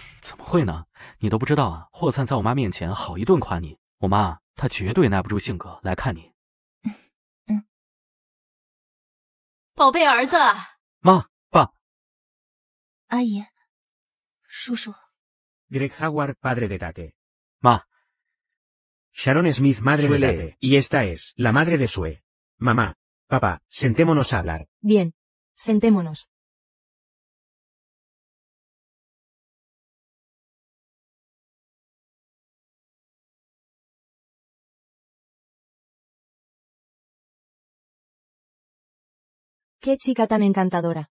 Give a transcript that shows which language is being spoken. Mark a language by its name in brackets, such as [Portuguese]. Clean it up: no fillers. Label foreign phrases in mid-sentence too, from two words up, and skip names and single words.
[Chinese] 怎么会呢？你都不知道啊！霍灿在我妈面前好一顿夸你，我妈她绝对耐不住性格来看你。宝贝儿子，妈，爸，阿姨，叔叔。 [Spanish] Greg Howard, padre de Tate. [Chinese] 妈 [Spanish] Sharon Smith, madre de Suele. Tate. Y esta es la madre de Sue. Mamá, papá, sentémonos a hablar. Bien. Sentémonos. Qué chica tan encantadora.